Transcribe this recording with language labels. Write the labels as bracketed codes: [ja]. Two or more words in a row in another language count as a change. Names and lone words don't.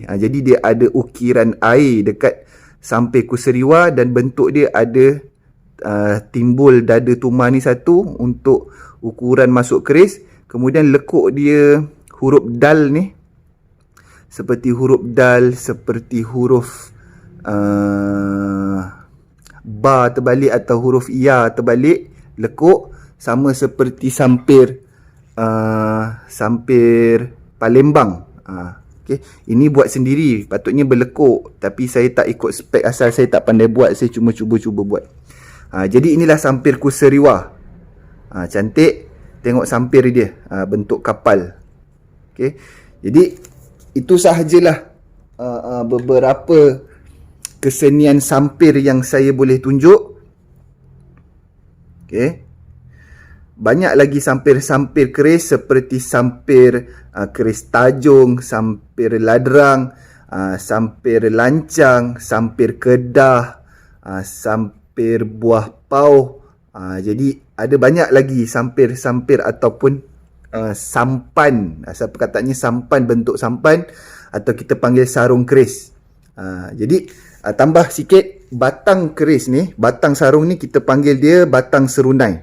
[ms] Jadi dia ada ukiran air dekat sampir kuseriwa, dan bentuk dia ada timbul dada tumar ni satu untuk ukuran masuk keris. Kemudian lekuk dia huruf dal ni, seperti huruf dal, seperti huruf ba terbalik atau huruf ya terbalik, lekuk sama seperti sampir sampir Palembang. Okay. Ini buat sendiri, patutnya berlekuk, tapi saya tak ikut spek asal, saya tak pandai buat, saya cuma cuba-cuba buat. Jadi inilah sampir kuseriwa. Cantik, tengok sampir dia, bentuk kapal. Okay. Jadi itu sahajalah beberapa kesenian sampir yang saya boleh tunjuk. Okay. Banyak lagi sampir-sampir keris, seperti sampir keris tajung, sampir ladrang, sampir lancang, sampir kedah, sampir buah pau. Jadi ada banyak lagi sampir-sampir ataupun sampan. Asal perkataannya sampan, bentuk sampan, atau kita panggil sarung keris. Jadi tambah sikit, batang keris ni, batang sarung ni kita panggil dia batang serunai.